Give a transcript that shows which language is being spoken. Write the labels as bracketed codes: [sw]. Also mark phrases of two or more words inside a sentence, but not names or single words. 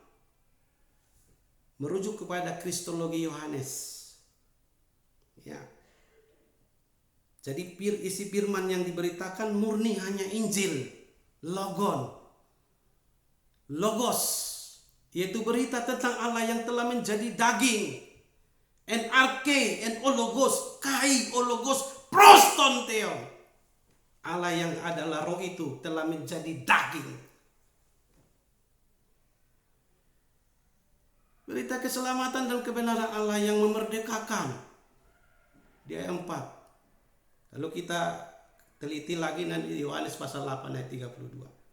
[id] Merujuk kepada kristologi Yohanes. Ya. Jadi isi firman yang diberitakan murni hanya Injil, logon, logos, yaitu berita tentang Allah yang telah menjadi daging. [el] Ἐν ἀρχῇ ἦν ὁ λόγος, καὶ ὁ λόγος πρὸς τὸν θεόν. [id] Allah yang adalah roh itu telah menjadi daging. Berita keselamatan dan kebenaran Allah yang memerdekakan. Di ayat 4. Lalu kita teliti lagi nanti Yohanes pasal 8 ayat 32.